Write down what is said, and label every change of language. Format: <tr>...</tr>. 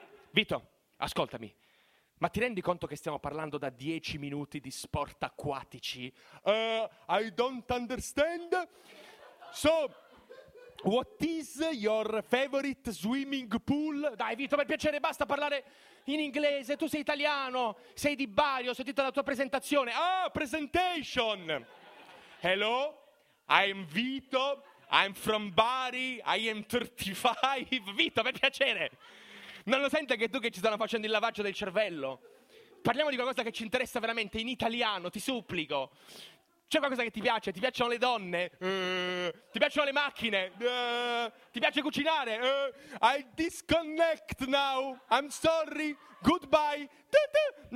<it>Vito, ascoltami. Ma ti rendi conto che stiamo parlando da 10 minuti di sport acquatici?</it> <en>I don't understand. So, what is your favorite swimming pool?</en> <it>Dai, Vito, per piacere, basta parlare in inglese. Tu sei italiano, sei di Bari, ho sentito la tua presentazione.</it> <en>Ah, presentation! Hello, I'm Vito, I'm from Bari, I am 35.</en> <it>Vito, per piacere, non lo sente che tu che ci stanno facendo il lavaggio del cervello? Parliamo di qualcosa che ci interessa veramente in italiano, ti supplico. C'è qualcosa che ti piace? Ti piacciono le donne? Ti piacciono le macchine? Ti piace cucinare?</it> <en>I disconnect now, I'm sorry, goodbye. Tutu.</en>